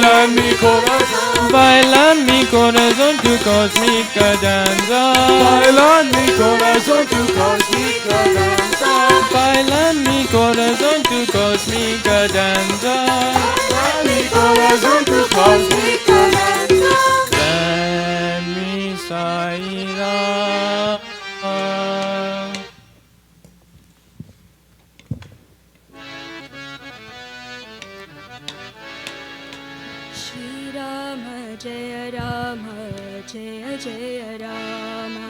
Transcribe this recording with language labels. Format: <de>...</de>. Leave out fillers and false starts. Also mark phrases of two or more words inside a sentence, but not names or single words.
<es>Baila mi corazón tu cósmica danza. Baila mi corazón tu cósmica danza. Baila mi corazón tu cósmica danza. Mi corazón tu cósmica danza. Ven mi Sai Rama.</es> <sa>Shri Rama Jaya Rama Jaya Jaya Rama.</sa>